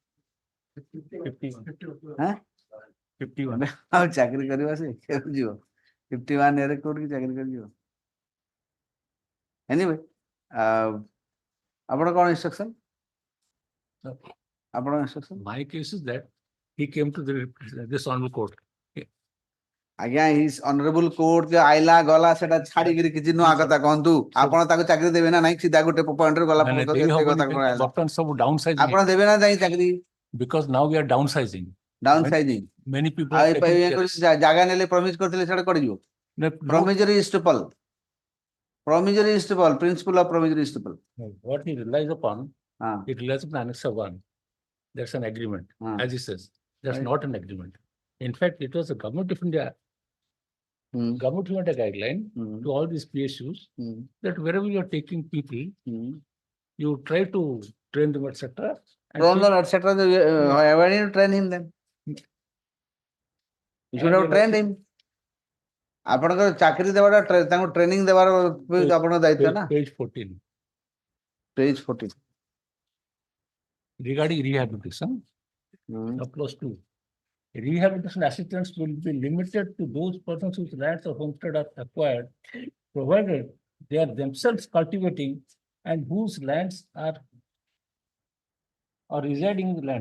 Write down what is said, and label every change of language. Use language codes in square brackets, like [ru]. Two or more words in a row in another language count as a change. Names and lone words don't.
[or] 51 ଆଉ ଚାକିରି କରିବା ସେ କେବେ ଯିବ 51 ଇୟରରେ କୋଉଠିକି ଚାକିରି କରିଯିବ? ଏନିୱେ ଆପଣ କଣ ଇନଷ୍ଟ୍ରକ୍ସନ? ଆପଣ ଇନଷ୍ଟ୍ରକ୍ସନ? [en] My case is that he came to this honorable court. [or] ଆଜ୍ଞା [en] his honorable court [or] ଯେ ଆଇଲା ଗଲା ସେଟା ଛାଡିକିରି କିଛି ନୂଆ କଥା କହନ୍ତୁ। ଆପଣ ତାକୁ ଚାକିରି ଦେବେ ନା ନାଇଁ ସିଧା ଗୋଟେ ପଏଣ୍ଟରେ ଗଲା ମାନେ କେତେ ଦେଇ କଥା ହବନି କଣ ଆଇଲା ବର୍ତ୍ତମାନ ସବୁ ଡାଉନ ସାଇଜିଂ ଆପଣ ଦେବେ ନା ଯାଇ ଚାକିରି? [en] because now we are downsizing. down sizing Many people [or] ଆଉ [en] are taking [or] ଜାଗା ନେଲେ ପ୍ରମିଜ କରିଥିଲେ ସେଟା କୁଆଡେ ଯିବ? [en] No, promissory estoppel principle of promissory estoppel what he relies upon, [or] ହଁ [en] it relies upon Annex 1. That's an agreement, [or] ହଁ [en] as he says. That's Right. not an agreement. In fact, it was a government of India, government of India guideline to all these PSUs that wherever you are taking people, you try to train them, etc. and Train take- them, etc. Why didn't you train him then? You should have trained him. [or] ଆପଣଙ୍କର ଚାକିରି ଦେବାଟା ତାଙ୍କୁ ଟ୍ରେନିଂ ଦେବାର ଆପଣଙ୍କ ଦାୟିତ୍ୱ ନା। [en] Page 14. Page 14. Regarding rehabilitation, clause 2. Rehabilitation assistance will be limited to those persons whose lands or homestead are acquired, provided they are themselves cultivating and whose lands are residing in the lands.